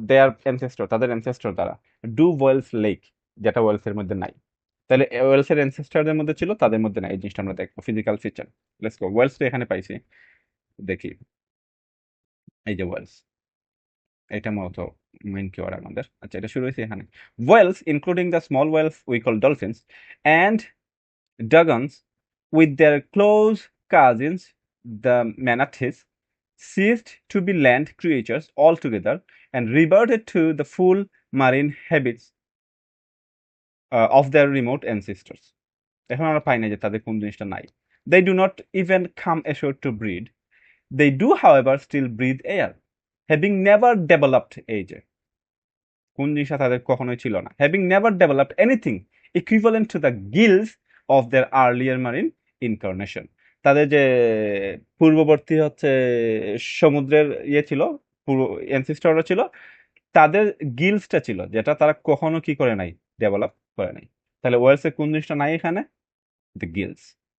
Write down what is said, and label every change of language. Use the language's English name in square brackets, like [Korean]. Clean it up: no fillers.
[English] their ancestor, [Bangla] তাদের ancestor দ্বারা। Do Wales lake, যেটা ওয়েলসের মধ্যে নাই। তাহলে ওয়েলসের অ্যানসেস্টরদের মধ্যে ছিল, তাদের মধ্যে নাই। এই জিনিসটা আমরা দেখবো, physical feature. [English] let's go, [Bangla] Wales তো এখানে পাইছি, দেখি। এই যে ওয়েলস, এটা মূলত মেইন কিওয়ার্ড আমাদের। আচ্ছা, এটা শুরু হয়েছে এখানে। [English] Whales including the small whales we call dolphins and dugongs with their close cousins, the manatees, ceased to be land creatures altogether and reverted to the full marine habits of their remote ancestors. [Bangla] এখন আমরা পাই না যে তাদের কোন জিনিসটা নাই। [English] They do not even come ashore to breed. They do, however, still breathe air, having never developed age. [Bangla] কোন জিনিসটা তাদের কখনোই ছিল না? [English] Having never developed anything equivalent to the gills of their earlier marine incarnation. [Bangla] তাদের যে পূর্ববর্তী হচ্ছে সমুদ্রের ইয়ে ছিল, পূর্ব অ্যানসেস্টররা ছিল, তাদের গিলসটা ছিল যেটা তারা কখনো কি করে নাই, ডেভেলপ করে নাই। তাহলে ওয়েলসের কোন জিনিসটা নাই এখানে? The Giles.